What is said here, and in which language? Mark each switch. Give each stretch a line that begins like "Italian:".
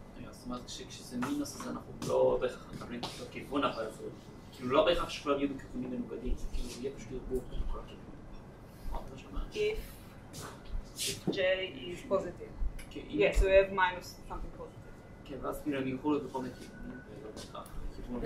Hebrew: זאת אומרת, כשזה מינוס אז אנחנו לא בהכרח מקבלים את אותו כיוון, אבל זה כאילו לא בהכרח שכולם יהיו בכיוונים מנוגדים, זה כאילו יהיה פשוט ערבוב בין כל הכיוונים.
English: If J is positive. Yes, we have minus something positive.
Hebrew: כן, ואז כאילו הם יוכלו בכל מיני כיוונים, ולא בהכרח כיוון.